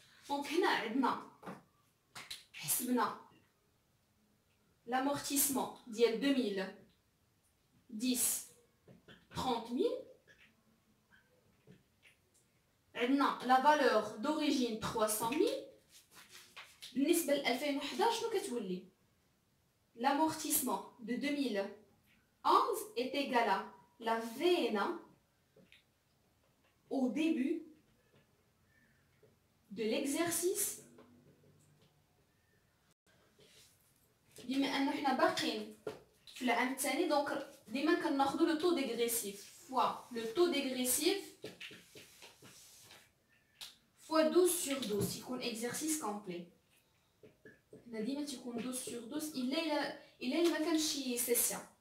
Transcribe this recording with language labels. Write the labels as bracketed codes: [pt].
[ar] دونك هنا عندنا حسبنا لامورتيسمون ديال 2010 30000، عندنا لا فالور دوريجين 300000. بالنسبه ل 2011 شنو كتولي؟ [fr] l'amortissement de 2011 est égal à la VNA au début de l'exercice. [ar] بما ان حنا باقيين في العام الثاني دونك ديما كناخذوا لو تو ديغريسيف فوا لو تو ديغريسيف فوا [fr] 12 sur 12 [ar] يكون [fr] exercice complet. [ar] هنا ديما تيكون [fr] 12 sur 12 [ar] الا ما كانش شي سيسيون.